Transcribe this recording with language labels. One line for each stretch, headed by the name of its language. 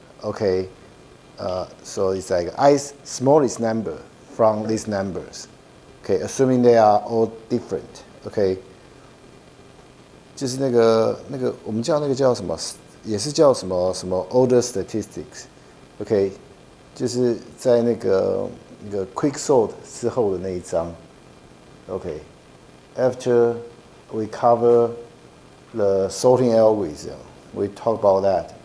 English: Okay, so it's ith smallest number from these numbers. Okay, assuming they are all different.
Chinese: Okay, 就是我们叫叫什么，也是叫什么 order statistics。 OK， 就是在那个 quick sort 之后的那一章。
English: OK， after we cover the sorting algorithm, we talk about that.